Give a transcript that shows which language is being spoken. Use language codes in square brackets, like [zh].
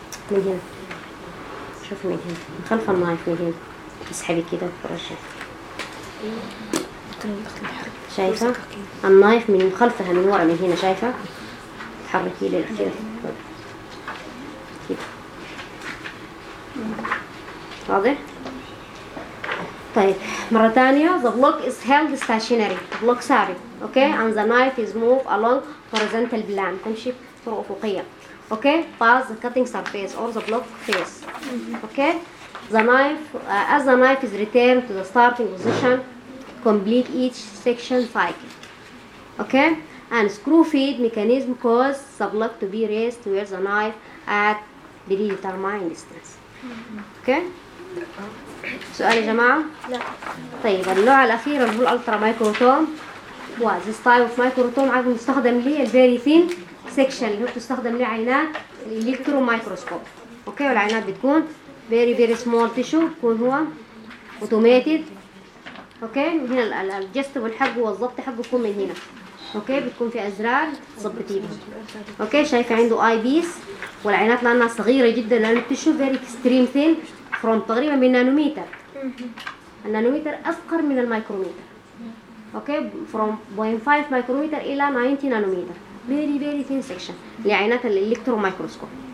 [ar] من هنا، شوف من هنا من خلف النايف، من هنا اسحبي كده ورجعي. شايفة؟ النايف من خلفها من ورا من هنا، شايفة؟ تحركي لي كده. واضح؟ طيب مرة ثانية، [en] the block is held stationary. The block ساري. Okay. And the knife is moved along horizontal plane. [ar] تمشي بطرق أفقية. Okay. [en] Pass the cutting surface or the block face. Okay. The knife, as the knife is returned to the starting position. Complete each section cycle. Okay? And screw feed mechanism cause the block to be raised towards the knife at predetermined distance. [ar] Okay? سؤال يا جماعة؟ لا. طيب النوع الأخير اللي هو الألترا مايكروتوم. [en] This type of [ar] مايكروتوم عاد مستخدم ليه الـ [en] very thin section [ar] اللي هو بتستخدم ليه عينات الإلكترو مايكروسكوب. Okay؟ والعينات بتكون [en] very very small tissue، [ar] بتكون هو automated. اوكي، من هنا الجست والحق والضبط حقه يكون من هنا. اوكي، بتكون في ازرار ضبطيه. اوكي، شايفه عنده اي بيس، والعينات لانها صغيره جدا لانه بتشوف فيري اكستريم ثين فروم تقريبا من نانومتر. النانومتر اصغر من المايكرومتر. اوكي، فروم 0.5 مايكرومتر الى 90 نانومتر، فيري فيري ثين سكشن لعينات الالكترو مايكروسكوب.